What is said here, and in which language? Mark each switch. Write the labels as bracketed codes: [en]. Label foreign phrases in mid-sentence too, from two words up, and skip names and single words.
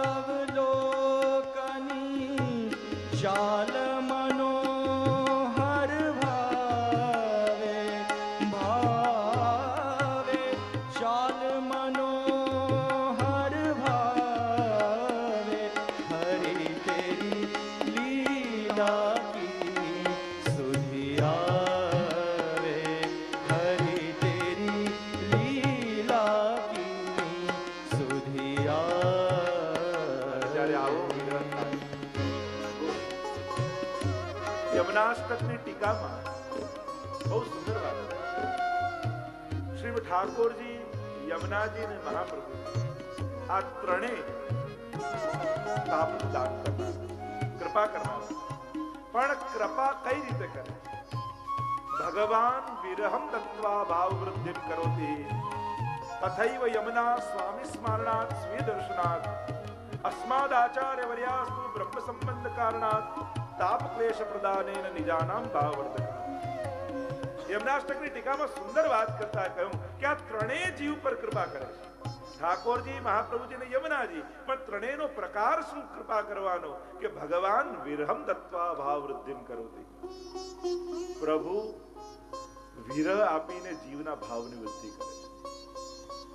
[hi] अवलोकनी, चाल मनोहर भावे, भावे चाल मनोहर भावे, हरि तेरी लीला की सुधि आवे, हरि तेरी लीला की सुधि [gu] જ્યારે આવો [hi] आवे. [gu] વિગ્રહ થાય. યમનાષ્ટકની ટીકામાં બહુ સુંદર વાત છે. શ્રી ઠાકોરજી, યમુનાજી અને મહાપ્રભુ આ ત્રણેય તાપનું દાન કરનાર, કૃપા કરનાર. પણ કૃપા કઈ રીતે કરે? [sa] ભગવાન વિરહમ દત્વા ભાવ વૃદ્ધિ કરોતિ, તથૈવ યમુના સ્વામી સ્મરણાત સ્વી દર્શનાત, अस्माद आचार्य वर्यास्तु ब्रह्म संबंध कारणात ताप क्लेश प्रदानेन निजानाम भाववर्धक. [gu] યમનાષ્ટકની ટીકામાં સુંદર વાત કરતા કહ્યું કે આ ત્રણેય જીવ પર કૃપા કરે છે. ઠાકોરજી, મહાપ્રભુજી અને યમુનાજી. પણ ત્રણેયનો પ્રકાર શું કૃપા કરવાનો? [sa] કે ભગવાન વિરહમ દત્વા ભાવ વૃદ્ધિ કરોતિ. [gu] પ્રભુ વિરહ આપીને જીવના ભાવની વૃદ્ધિ કરે છે.